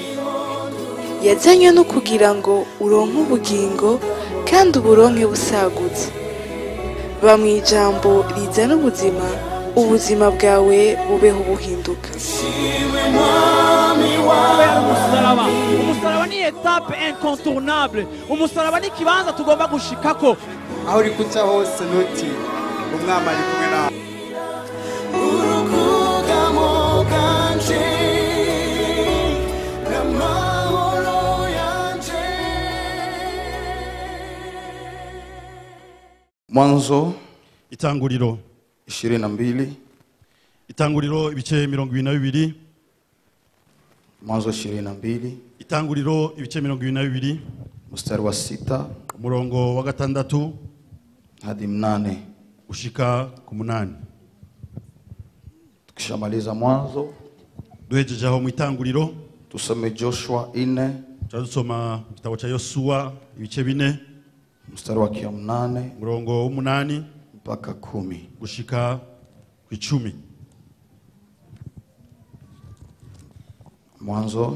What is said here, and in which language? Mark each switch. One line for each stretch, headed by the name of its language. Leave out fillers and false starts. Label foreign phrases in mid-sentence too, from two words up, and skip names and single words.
Rundi: Yazanywe no kugira ngo uronke ubugingo kandi uburonke busagutse. Ba mu ijambo rizana ubuzima bwawe bubeho buhinduka. Umusaraba ni
French: etape incontournable.
Rundi: Umusaraba ni kibanza tugomba gushikako. Aho uri kuca hose noti umwami ari kumwe nawe. Mwanzo Itanguriro 22. Itanguriro ibice 22. Mwanzo 22. Itanguriro ibice 22.
Swahili: Mstari wa 6
Rundi: umurongo wa 6
Swahili: hadi 8.
Rundi: ushika ku 8.
Swahili: Tukishamaliza Mwanzo
Rundi: Duhejeje aho mu Itanguriro
Swahili: tusome Joshua 4.
Rundi: Turasoma igitabo cha Yosua ibice 4.
Swahili: Mstari wa 8
Rundi: umurongo wa 8
Swahili: mpaka 10.
Rundi: gushika ku 10. Mwanzo